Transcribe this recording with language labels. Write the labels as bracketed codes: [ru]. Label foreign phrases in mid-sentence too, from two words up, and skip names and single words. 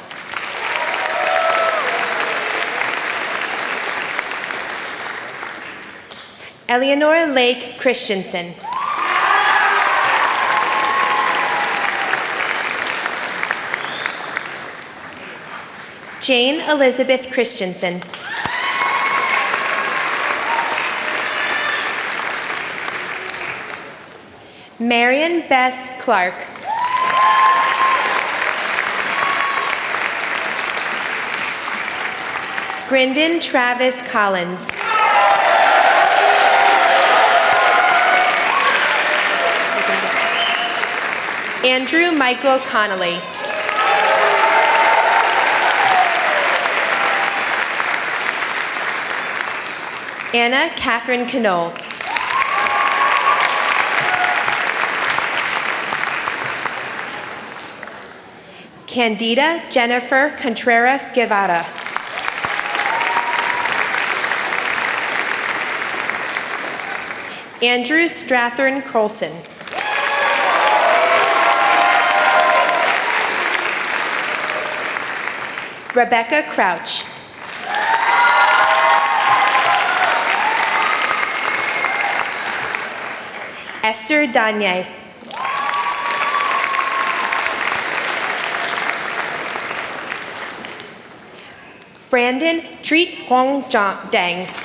[en] Eleanor Lake Christensen. Jane Elizabeth Christensen. Marion Bess Clark. Brendan Travis Collins. Andrew Michael Connolly. Anna Catherine Knoll. Candida Jennifer Contreras Guevara. Andrew Strathern Colson. Rebecca Crouch. Esther Danye. Brandon Treat Huang Dang.